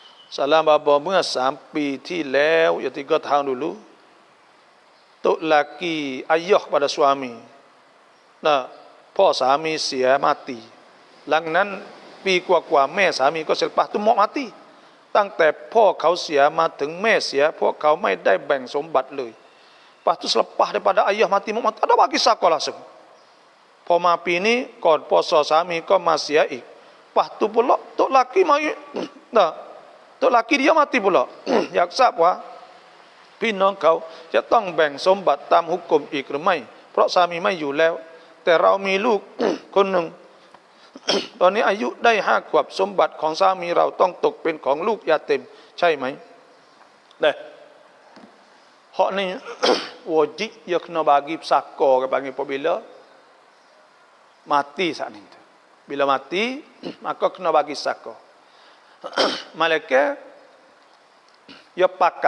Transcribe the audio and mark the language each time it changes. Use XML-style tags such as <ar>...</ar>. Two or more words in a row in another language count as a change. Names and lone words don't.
<ms>Salam bapa</ms> <th>เมื่อ3 ปีที่แล้ว</th> <ms>ya 3 tahun dulu tok laki ayah pada suami. Nah,</ms> <th>พ่อสามีเสียmati. หลังนั้นปีกว่าๆแม่สามีก็เสีย</th> <ms>lepas tu mau mati.</ms> <th>ตั้งแต่พ่อเขาเสียมาถึงแม่เสียพวกเขาไม่ได้แบ่งสมบัติเลย.</th> <ms>Lepas tu selepas daripada ayah mati mau mati ada bagi saka langsung.</ms> <th>พอมาปีนี้ก่อนพศสามีก็มาเสียอีก.</th> <ms>Lepas tu pula tok laki mai nah tok laki dia mati pula.</ms> <th>อยากทราบว่าพี่น้องเขาจะต้องแบ่งสมบัติตามหุกกลมอีกหรือไม่เพราะสามีไม่อยู่แล้วแต่เรามีลูก คนหนึ่ง ตอนนี้อายุได้5 ขวบสมบัติของสามีเราต้องตกเป็นของลูกยาเต็มใช่ไหม Dah.</th> <ms>Hak ni wajib dia kena bagi pesaka ke bagi apabila mati saat ni. Bila mati maka kena bagi pesaka. Malaikat dia pakak.</ms>